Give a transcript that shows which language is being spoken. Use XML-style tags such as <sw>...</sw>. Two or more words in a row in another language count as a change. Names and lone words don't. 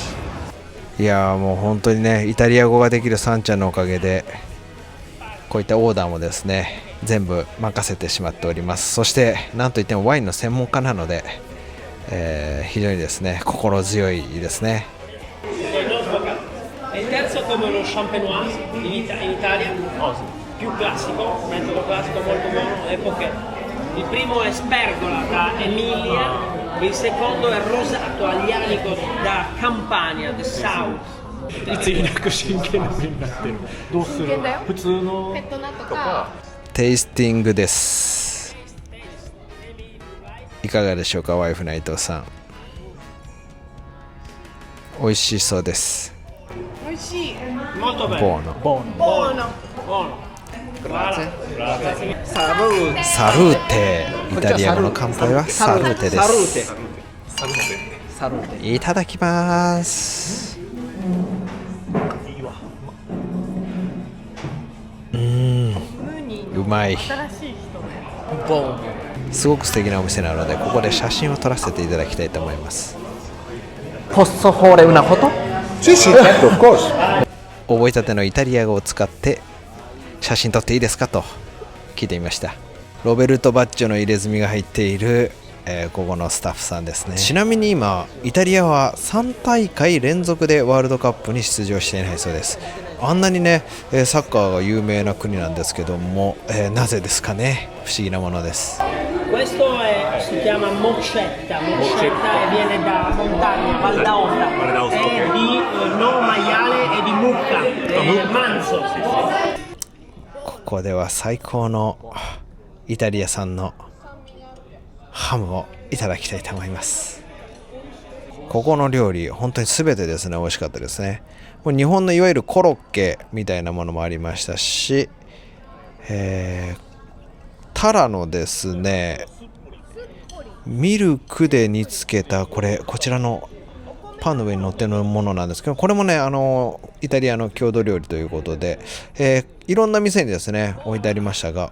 <ja>いやーもう本当にねイタリア語ができるサンちゃんのおかげでこういったオーダーもですね全部任せてしまっております。そしてなんといってもワインの専門家なので、非常にですね心強いですね。</ja> <it>Il terzo è come lo champenoise in Italia, più classico, metodo classico molto buono, epoche. Il primo è Spergola da Emilia, il secondo è Rosato Aglianico da Campania,</it> <en>the South.</en> <ja>いつになく真剣な目になってる。どうする？普通のペットナとか。テイスティングです。いかがでしょうかワイフ内藤さん。美味しそうです。美味しい。</ja> <it>Molto bene. Buono. Buono. Buono. Grazie. Salute.</it> <ja>サルーテ、イタリア語の乾杯はサルーテです。いただきます。うまい。すごく素敵なお店なのでここで写真を撮らせていただきたいと思います。</ja> <it>Posso fare una foto? Sì, sì, certo,</it> <en>of course.</en> <ja>覚えたてのイタリア語を使って写真撮っていいですかと聞いてみました。ロベルト・バッジョの入れ墨が入っている、ここのスタッフさんですね。ちなみに今イタリアは3大会連続でワールドカップに出場していないそうです。あんなにねサッカーが有名な国なんですけども、なぜですかね、不思議なものです。</ja> <it>Questo si chiama moccetta, moccetta e viene da montagna, Val d'Aosta, è di non maiale e di mucca, manzo.</it> <ja>ここでは最高のイタリア産のハムをいただきたいと思います。ここの料理本当に全てですね美味しかったですね。もう日本のいわゆるコロッケみたいなものもありましたし、タラのですねミルクで煮つけたこちらのパンの上に乗ってるものなんですけど、これもねイタリアの郷土料理ということで、いろんな店にですね置いてありましたが、</ja>